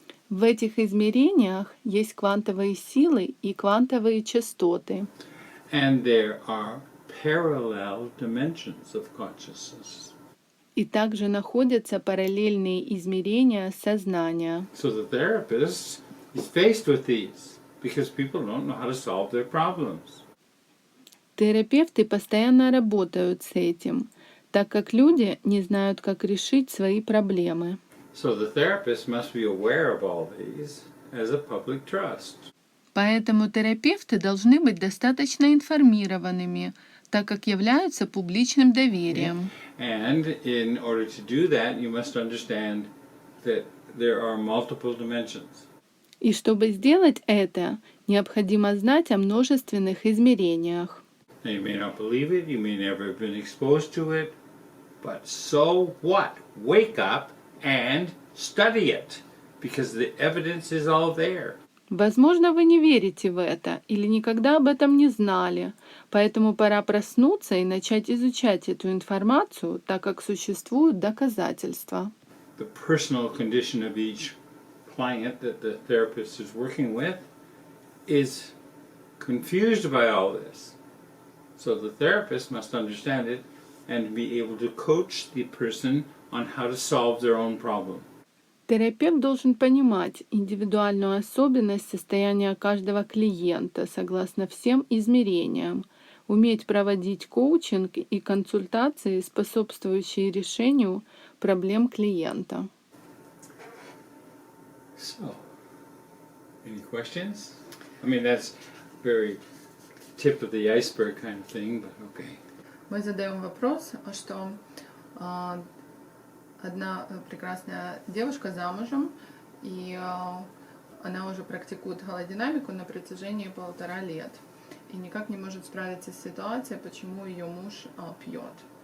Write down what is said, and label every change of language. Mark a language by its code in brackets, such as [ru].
[ru] В этих измерениях есть квантовые силы и квантовые частоты. [en] And there are parallel dimensions of consciousness. [ru] И также находятся параллельные измерения сознания. [en] So the therapist is faced with these because people don't know how to solve their problems. [ru] Терапевты постоянно работают с этим, так как люди не знают, как решить свои проблемы. [en] So the therapist must be aware of all these as a public trust. [ru] Поэтому терапевты должны быть достаточно информированными, так как являются публичным доверием. [en] And in order to do that, you must understand that there are multiple dimensions. [ru] И чтобы сделать это, необходимо знать о множественных измерениях. [en] Now, you may not believe it, you may never have been exposed to it, but so what? Wake up and study it, because the evidence is all there. [ru] Возможно, вы не верите в это или никогда об этом не знали, поэтому пора проснуться и начать изучать эту информацию, так как существуют доказательства. [en] The personal condition of each client that the therapist is working with is confused by all this. So the therapist must understand it and be able to coach the person on how to solve their own problem. [ru] Терапевт должен понимать индивидуальную особенность состояния каждого клиента согласно всем измерениям, уметь проводить коучинг и консультации, способствующие решению проблем клиента. [en] So, any questions? I mean, that's very tip of the iceberg kind of thing, but okay. [ru] Мы задаем вопрос, что одна прекрасная девушка замужем, и она уже практикует холодинамику на протяжении 1,5 лет. И никак не может справиться с ситуацией, почему ее муж пьет.